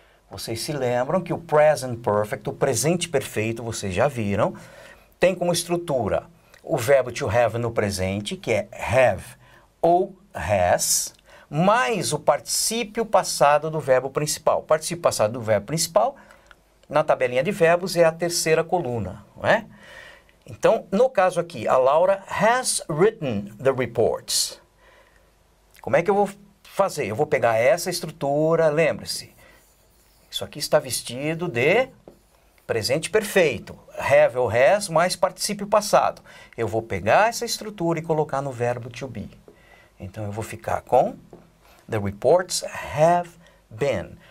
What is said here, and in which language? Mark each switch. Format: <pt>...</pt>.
<pt>Vocês se lembram que o present perfect, o presente perfeito, vocês já viram, tem como estrutura o verbo to have no presente, que é have ou has, mais o particípio passado do verbo principal. O particípio passado do verbo principal, na tabelinha de verbos, é a terceira coluna, não é? Então, no caso aqui, a Laura</pt> <en>has written the reports.</en> <pt>Como é que eu vou fazer? Eu vou pegar essa estrutura, lembre-se, isso aqui está vestido de presente perfeito, have ou has mais particípio passado. Eu vou pegar essa estrutura e colocar no verbo to be. Então, eu vou ficar com</pt> <en>the reports have been.</en>